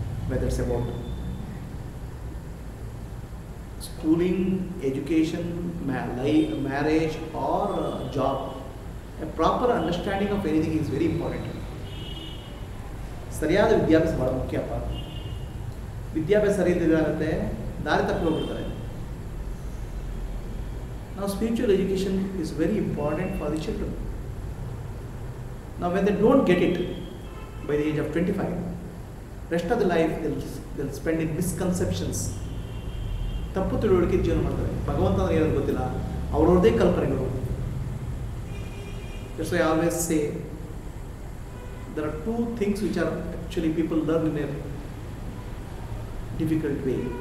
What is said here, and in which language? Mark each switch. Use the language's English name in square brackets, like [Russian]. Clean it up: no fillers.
[English] Whether it's about schooling, education, marriage or job, a proper understanding of anything is very important. [Kannada] ಸರಿಯಾದ ವಿದ್ಯಾಭ್ಯಾಸ ಬಹಳ ಮುಖ್ಯಪ್ಪ. ವಿದ್ಯಾಭ್ಯಾಸ ಸರಿ ಇದ್ದಾಗುತ್ತೆ, ದಾರಿ ತಪ್ಪಿ ಹೋಗ್ಬಿಡ್ತಾರೆ. [English] Now spiritual education is very important for the children. Now when they don't get it by the age of 25, rest of the life they'll spend in misconceptions. [Kannada] ತಪ್ಪು ತಿಳುವಳಿಕೆ ಜೀವನ ಮಾಡ್ತಾರೆ. ಭಗವಂತ ಅಂದ್ರೆ ಏನಂತ ಗೊತ್ತಿಲ್ಲ, ಅವ್ರವ್ರದೇ ಕಲ್ಪನೆಗಳು. [English] That's why I always say there are two things which are actually people learn in a difficult way.